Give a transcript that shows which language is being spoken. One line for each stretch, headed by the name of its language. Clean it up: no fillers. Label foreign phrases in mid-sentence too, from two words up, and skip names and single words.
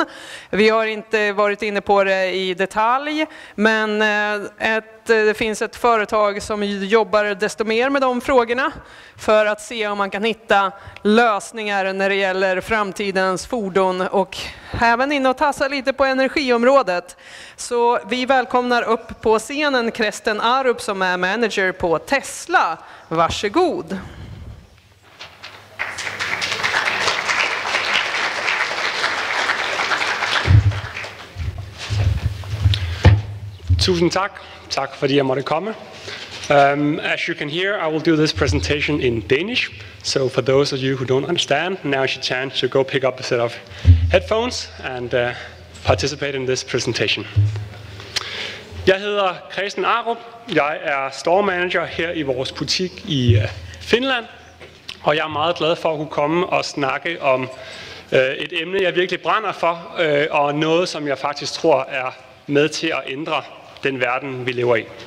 Swedish: Vi har inte varit inne på det i detalj, men det finns ett företag som jobbar desto mer med de frågorna för att se om man kan hitta lösningar när det gäller framtidens fordon och även in och tassa lite på energiområdet. Så vi välkomnar upp på scenen Kresten Arup som är manager på Tesla. Varsågod.
Danish: Tusind tak. Tak fordi jeg måtte komme.
English: As you can hear, I will do this presentation in Danish. So for those of you who don't understand, now is your chance to go pick up a set of headphones and participate in this presentation.
Danish: Jeg hedder Kresten Arup. Jeg er store manager her i vores butik i Finland. Og jeg er meget glad for at kunne komme og snakke om et emne, jeg virkelig brænder for, og noget, som jeg faktisk tror er med til at ændre den verden, vi lever i.